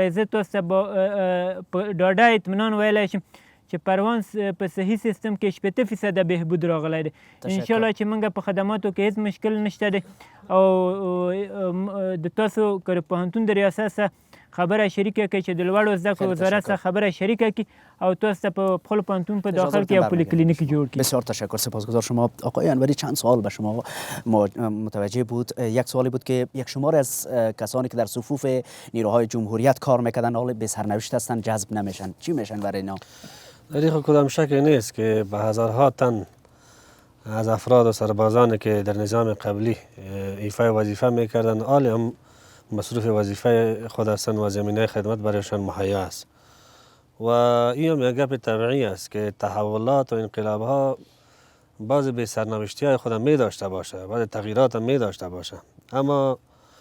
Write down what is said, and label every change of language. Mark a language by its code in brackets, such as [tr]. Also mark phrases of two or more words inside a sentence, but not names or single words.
[ps] زه تاسو ته په ډاډه اطمینان ویلی شم چې پروان په صحي سیستم کې 80% بهبود راغلی دی. انشاءالله چې موږ په خدماتو کې هیڅ مشکل نشته دی او د تاسو که د پوهنتون د ریاست سره خبره شریکه کړئ چې د لوړو زده کړو وزارت سره خبره شریکه کړي او تاسو ته په خپل پوهنتون په داخل کې یو پولی کلینیک جوړ کړي. [fa] بسیار تشکر، سپاسگزار شما. آقای انوری چند سوال به شما متوجه بود. یک سوالی بود که یک شماری از کسانی که در صفوف نیروهای جمهوریت کار میکردن حال به سرنوشت هستن، جذب نمیشن، چی میشن برای اینا؟ در این کدام شکی نیست که به هزارها تن از افراد و سربازانی که در نظام قبلی ایفای وظیفه میکردن حال هم مصروف وظیفه خود هستند و زمینه خدمت برایشان مهیا است و این هم یک گپ طبیعی است که تحولات و انقلاب ها بعضی به سرنوشتی های خود می داشته باشه، بعضی تغییرات هم می داشته باشه، اما